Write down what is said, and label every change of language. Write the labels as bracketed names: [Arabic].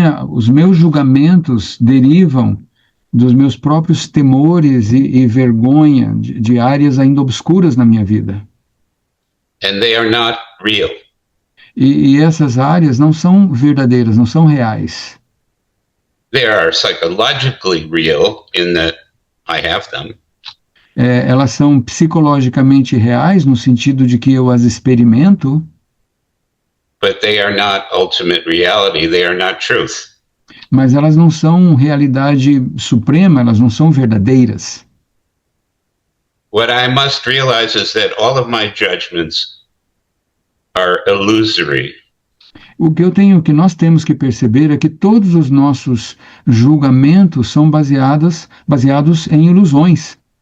[Portuguese] Os meus julgamentos derivam dos meus próprios temores e vergonha de áreas ainda obscuras na minha vida. [English] And they are not real. [Portuguese] E essas áreas não são verdadeiras, não são reais. [English] They are psychologically real in that I have them. [Portuguese] Elas são psicologicamente reais no sentido de que eu as experimento, [English] But they are not ultimate reality. They are not truth. [Portuguese] mas elas não são realidade suprema, elas não são verdadeiras. [English] What I must realize is that all of my judgments are illusory. [Portuguese] Que nós temos que perceber é que todos os nossos julgamentos são baseados em ilusões.